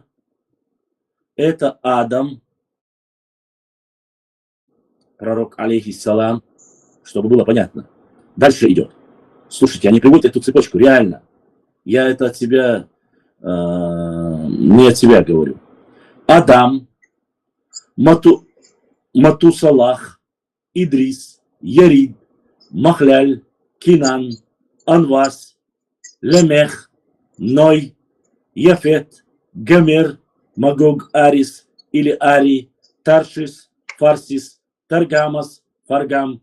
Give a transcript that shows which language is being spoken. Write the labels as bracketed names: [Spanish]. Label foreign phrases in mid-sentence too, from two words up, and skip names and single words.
[Russian] Это Адам. Пророк, алейхиссалам, чтобы было понятно. Дальше идет. Слушайте, они приводят эту цепочку, реально. Я это от себя, не от себя говорю. Адам, Матусалах, Идрис, Ярид, Махляль, Кинан, Анвас, Лемех, Ной, Яфет, Гомер, Магог Арис или Ари, Таршис, Фарсис, Таргамас, Фаргам,